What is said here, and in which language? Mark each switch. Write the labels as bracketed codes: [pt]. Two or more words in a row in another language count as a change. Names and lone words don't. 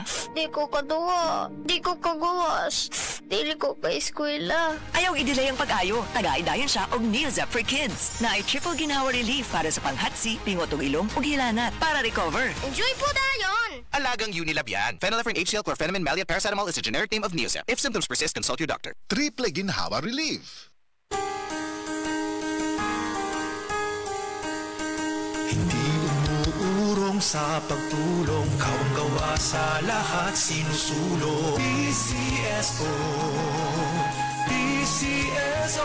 [ceb] Di ko kaduwa. Di ko kagawas. Dili ko ka eskwela. Ayaw i-delay ang pag-ayo. Taga-idayon siya og Neozep for Kids. Na ay triple ginawa relief para sa panghatsi, pingot og ilong ug hilanat. Para recover. Enjoy po dayon! [tl] Alagang Unilab yan. [en] Phenylephrine HCl chlorpheniramine maleate paracetamol is a generic name of Neozep. If symptoms persist, consult your doctor. [ceb] Triple ginhawa relief. [tl] Hindi umuurong sa pagtulong, kawang gawa sa lahat sinusulong. PCSO, PCSO.